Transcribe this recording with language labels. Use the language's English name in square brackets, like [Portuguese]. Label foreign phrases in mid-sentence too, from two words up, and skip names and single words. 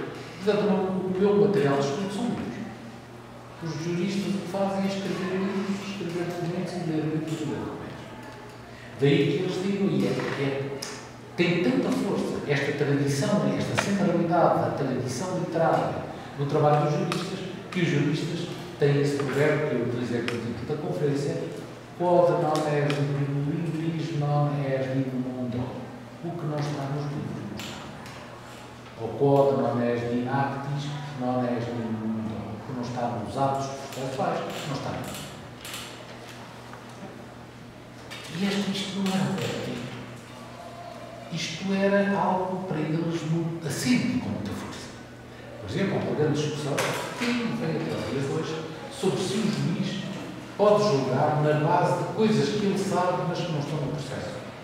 [Portuguese] Portanto, o meu material de estudo são livros. Os juristas o que fazem é escrever livros, escrever documentos e ler livros e ler documentos. Daí que eles digam, tem tanta força esta tradição, esta centralidade da tradição literária no trabalho dos juristas, que os juristas têm esse provérbio que eu utilizei no título da conferência: [Latin] quod non est in libris non est in mundo. [Portuguese] O que não está nos livros não está. [Latin] Ou quod non est in actis non est in mundo. [Portuguese] O que não está nos atos processuais não está. E isto não era vertigo. Isto era algo para eles muito assíduo, com muita força. Por exemplo, há uma grande discussão, quem vem até aos dias de hoje, sobre se o juiz pode julgar na base de coisas que ele sabe, mas que não estão no processo.